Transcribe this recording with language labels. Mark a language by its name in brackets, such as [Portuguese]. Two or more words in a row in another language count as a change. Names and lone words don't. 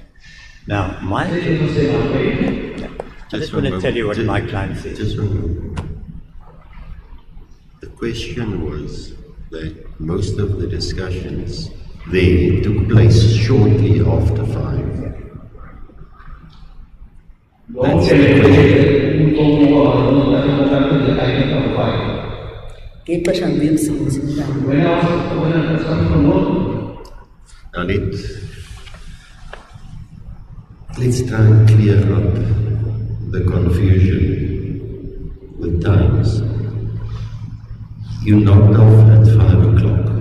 [English] Now, I just want to tell you what my client says. Just one moment. The question was that most of the discussions there took place shortly after 5. That's the question. [Xhosa] Ngexesha ndibuya emsebenzini lami. [English] Now let's try and clear up the confusion with times. You knocked off at 5 o'clock.